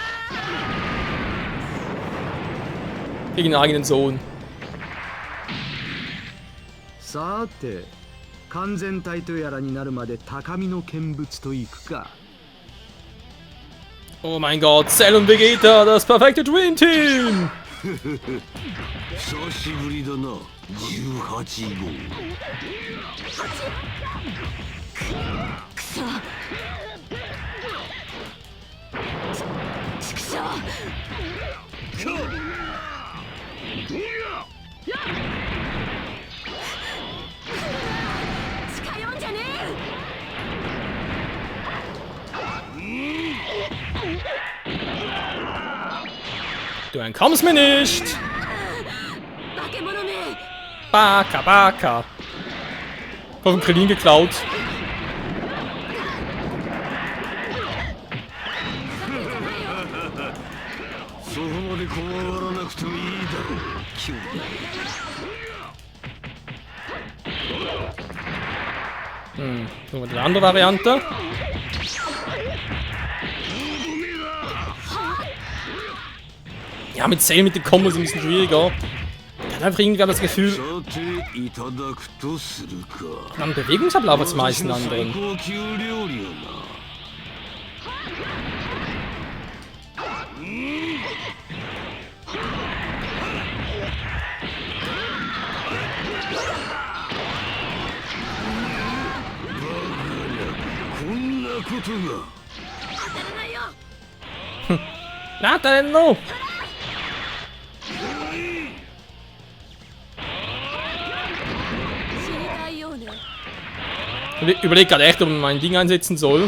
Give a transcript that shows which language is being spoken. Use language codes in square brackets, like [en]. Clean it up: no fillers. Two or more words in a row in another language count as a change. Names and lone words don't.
[de] Gegen den eigenen Sohn. [ja] さて、完全体とやらになるまで高みの見物といくか。 [de] Oh mein Gott, Cell und Vegeta, das perfekte [en] Dream Team! [ja] 久しぶりだな、18号。くそちくしょう近寄んじゃね [de] Du entkommst mir nicht! [ja] え化け物め Baka, Baka. [de] Von Krillin geklaut. [ja] そこまで怖がらなくてもいいだろう、兄弟。 [de] So, die andere Variante. Ja, mit Cell mit den Kombos ein bisschen schwieriger. Ich habe einfach irgendwie das Gefühl, [ja] さていただくとするか。 [de] am Bewegungsablauf als meisten [ja] 私の最 [de] anderen. [ja] 高級料理をな。こんなことが。 [de] Na, denn no! Ich überlege gerade echt, ob man mein Ding einsetzen soll.